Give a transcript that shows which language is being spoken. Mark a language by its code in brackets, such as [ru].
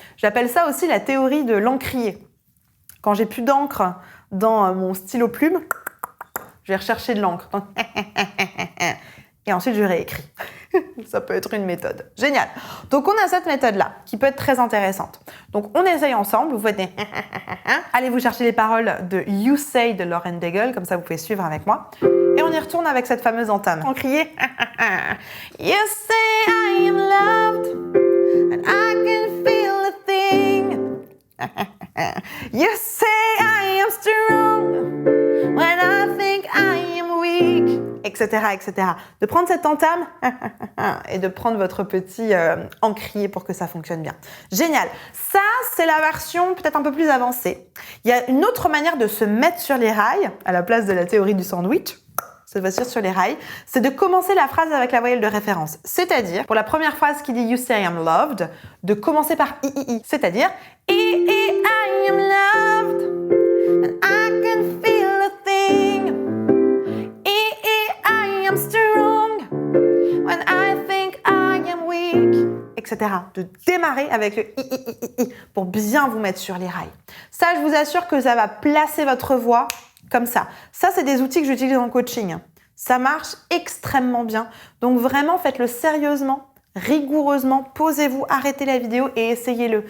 [fr] J'appelle ça aussi la théorie de l'encrier. Quand j'ai plus d'encre dans mon stylo plume, je vais rechercher de l'encre. Et ensuite, je réécris. Ça peut être une méthode. Génial. Donc, on a cette méthode-là qui peut être très intéressante. Donc, on essaye ensemble. Vous faites des allez vous chercher les paroles de You Say de Lauren Daigle, comme ça vous pouvez suivre avec moi. Et on y retourne avec cette fameuse entame. On criait [en] You say I am loved and I can feel a thing. You say I am strong when I think I am weak, etc., etc. [fr] De prendre cette entame et de prendre votre petit encrier pour que ça fonctionne bien. Génial. Ça, c'est la version peut-être un peu plus avancée. Il y a une autre manière de se mettre sur les rails, à la place de la théorie du sandwich, cette fois-ci sur les rails, c'est de commencer la phrase avec la voyelle de référence. C'est-à-dire, pour la première phrase qui dit [en] You say I am loved, [fr] de commencer par I. C'est-à-dire [en] I am loved and I can feel a thing. I am strong when I think I am weak, etc. [fr] De démarrer avec le I pour bien vous mettre sur les rails. Ça, je vous assure que ça va placer votre voix comme ça. Ça, c'est des outils que j'utilise en coaching. Ça marche extrêmement bien. Donc vraiment, faites-le sérieusement, rigoureusement. Posez-vous, arrêtez la vidéo et essayez-le.